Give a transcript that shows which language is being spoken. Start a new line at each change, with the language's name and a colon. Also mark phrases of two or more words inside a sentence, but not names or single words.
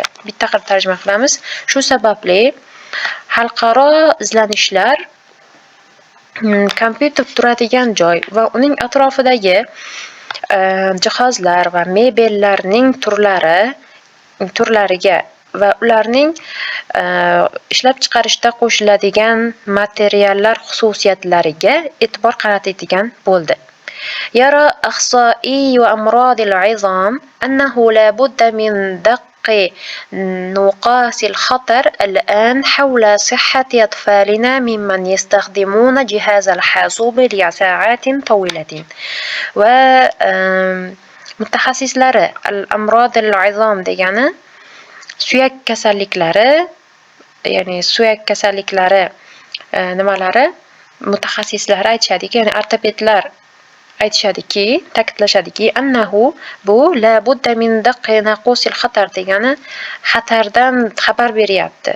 Uzbek: Bitta qilib tarjima qilamiz. Shu sababli xalqaro izlanishlar kompyuter turadigan joy va uning atrofidagi jihozlar va mebellarning turlariga va ularning ishlab chiqarishda qo'shiladigan materiallar xususiyatlariga e'tibor qaratadigan bo'ldi.
Arabic: يرى أخصائي أمراض العظام أنه لا بد من دق نقاط الخطر الآن حول صحة أطفالنا ممن يستخدمون جهاز الحاسوب لساعات طويلة.
Uzbek: ومتخصصلari
Arabic: الأمراض العظام
Uzbek: degani suyak kasalliklari ya'ni suyak kasalliklari nimalari mutaxassislari aytishadiki, ya'ni ortopedlar aytishadiki, ta'kidlashadiki, annahu bu
Arabic: لا بد من دق ناقوس الخطر
Uzbek: degani xatardan xabar beryapti.